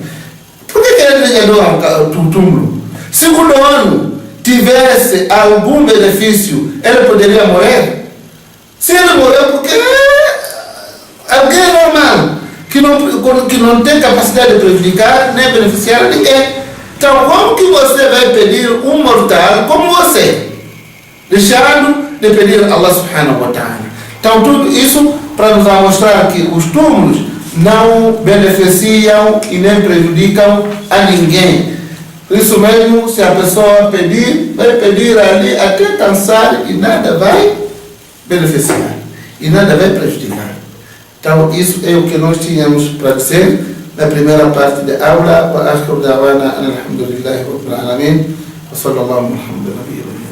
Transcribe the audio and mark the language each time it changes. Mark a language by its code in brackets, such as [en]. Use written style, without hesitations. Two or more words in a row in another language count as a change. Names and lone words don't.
[pt] Por que eles adoram o túmulo? Se o dono tivesse algum benefício, ele poderia morrer? Se ele morreu porque alguém normal, que não tem capacidade de prejudicar nem beneficiar ninguém. Então, como que você vai pedir um mortal como você, deixando de pedir a [ar] الله سبحانه وتعالى? [pt] Então, tudo isso para nos mostrar que os túmulos não beneficiam e nem prejudicam a ninguém. Por isso mesmo, se a pessoa pedir, vai pedir ali até cansar e nada vai beneficiar e nada vai prejudicar. Então, isso é o que nós tínhamos para dizer na primeira parte da aula. [ar] وآخر دعوانا الحمد لله رب العالمين. وصلى الله عليه وسلم.